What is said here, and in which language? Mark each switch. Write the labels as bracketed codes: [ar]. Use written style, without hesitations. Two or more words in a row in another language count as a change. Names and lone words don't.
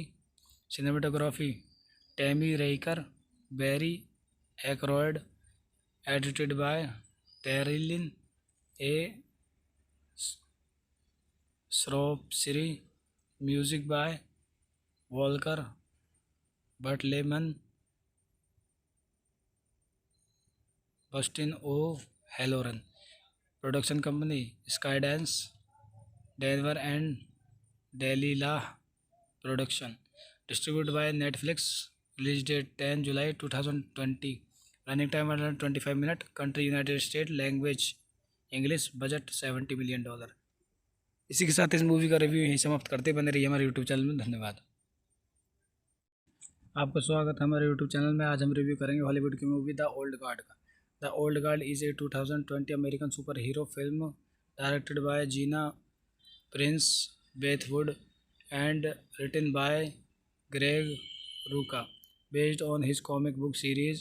[en] सिनेमेटोग्राफी टैमी रेकर, बैरी एक्रोयड, edited by टेरिलिन ए श्रोप्सरी, music by वॉल्कर बटलेमन, Bustin O'Halloran. Production company Skydance, Denver and Delilah Production. Distributed by Netflix. Release date 10 July 2020. Running time 125 minutes. Country United States. Language English. Budget $70 million. [hi] इसी के साथ इस मूवी का रिव्यू यहीं समाप्त करते। बने रहिए हमारे यूट्यूब चैनल में। धन्यवाद। आपका स्वागत है हमारे यूट्यूब चैनल में। आज हम रिव्यू करेंगे हॉलीवुड की मूवी [en] द ओल्ड गार्ड का। द ओल्ड गार्ड is a 2020 American superhero film directed by जीना प्रिंस बेथवुड and written by ग्रेग रूका based on his comic book series.